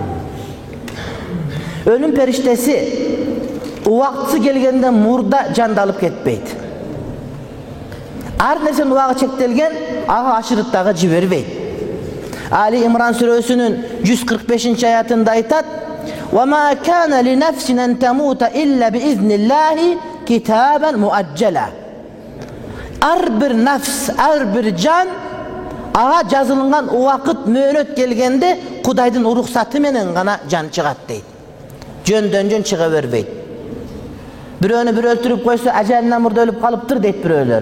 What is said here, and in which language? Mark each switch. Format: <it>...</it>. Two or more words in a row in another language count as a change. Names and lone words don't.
<ky>Өлүм периштеси убактысы келгенде мурда жанды алып кетпейт. Ар нерсенин убагы чектелген, ага ашырып дагы жибербейт. Али Имран сүрөсүнүн 145-аятында айтат:</ky> <ar>"وما كان لنفس أن تموت إلا بإذن الله كتابا مؤجلا."</ar> <ky>Ар бир нафс, ар бир жан ага жазылган убакыт мөөнөт келгенде Кудайдын уруксаты менен гана жан чыгат дейт. Жөндөн жөн чыга бербейт. Бирөөнү бир өлтүрүп койсо, ажалынан мурда өлүп калыптыр дейт бирөөлөр.</ky>